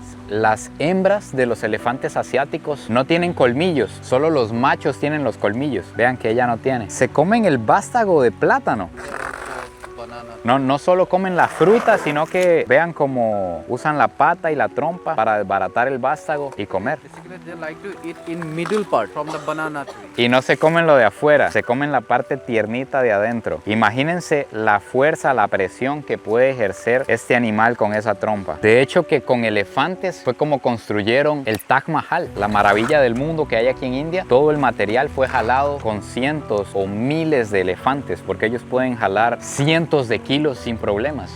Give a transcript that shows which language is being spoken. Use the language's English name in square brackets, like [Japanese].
[Spanish] Las hembras de los elefantes asiáticos no tienen colmillos, solo los machos tienen los colmillos. Vean que ella no tiene. Se comen el vástago de plátano. [English] Banana. [Spanish] No solo comen la fruta, sino que vean cómo usan la pata y la trompa para desbaratar el vástago y comer. [English] They like to eat in middle part from the banana tree. [Spanish] Y no se comen lo de afuera, se comen la parte tiernita de adentro. Imagínense la fuerza, la presión que puede ejercer este animal con esa trompa. De hecho, que con elefantes fue como construyeron el Taj Mahal, la maravilla del mundo que hay aquí en India. Todo el material fue jalado con cientos o miles de elefantes, porque ellos pueden jalar cientos de kilos sin problemas.